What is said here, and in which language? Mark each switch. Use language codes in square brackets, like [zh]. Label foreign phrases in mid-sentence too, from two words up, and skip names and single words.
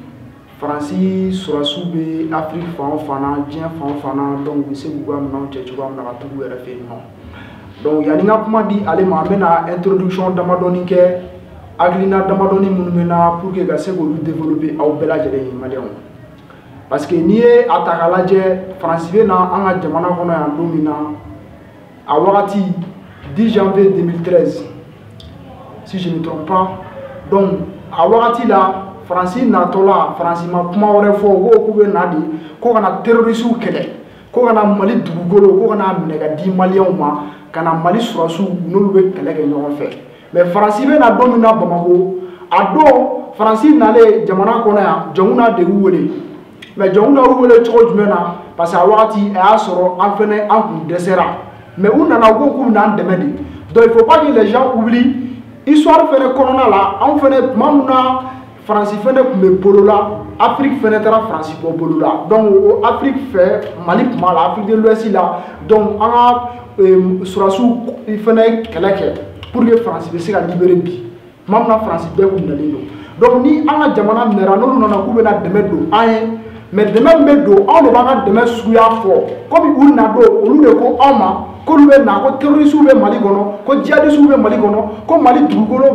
[bm] Faransi sɔrɔsiw bɛ Afrique fan o fan na diɲɛ fan o fan na donc u bɛ se k'u ka minɛnw cɛ cogoya min na ka tugu u yɛrɛ fɛ yen nɔ donc yanni n ka kuma di ale ma an bɛna introduction damadɔni kɛ hakilina damadɔni minnu bɛ na [fr] pour que [bm] ka se k'olu développer aw bɛɛ lajɛlen ye maliyɛnw parce que n'i ye a ta k'a lajɛ Faransi bɛ na an ka jamana kɔnɔ yan don min na a wagati 10 janvier 2013 [fr] si je ne me trompe pas [bm] donc a wagati la Faransi natɔ la Faransi ma kuma wɛrɛ fɔ ko k'u bɛ na de ko kana terrorisiw kɛlɛ ko kana Mali dugukolo ko kana minɛ ka di maliyɛnw ma ka na Mali sɔrɔsiw n'olu bɛ kɛlɛ kɛ ɲɔgɔn fɛ mais Faransi bɛ na don min na Bamako a don Faransi nalen jamana kɔnɔ yan jɔnw na de y'u wele mais jɔnw na y'u wele cogo jumɛn na [fr] parce que [bm] a wagati a y'a sɔrɔ an fɛnɛ an kun dɛsɛra mais u nana u ko k'u bɛ n'an dɛmɛ de donc [fr] il faut pas que les gens oublient histoire [bm] fɛnɛ kɔnɔna la anw fɛnɛ tuma min na Faransi fɛnɛ tun bɛ bolo la Afrique fɛnɛ taara Faransi bɔ bolo la donc o Afrique fɛ Mali tuma la Afrique de l'Ouest la donc an ka sɔrɔsiw fɛnɛ kɛlɛ kɛ [fr] pour que [bm] Faransi bɛ se ka libérer bi tuma min na Faransi bɛɛ kun nalen don donc ni an ka jamana minɛra n'olu nana k'u bɛna dɛmɛ don an ye mais dɛmɛ min bɛ don anw de b'an ka dɛmɛ suguya fɔ komi u na don olu de ko anw ma k'olu bɛ na ko terrorisiw bɛ Mali kɔnɔ ko djihadistes bɛ Mali kɔnɔ ko Mali dugukolo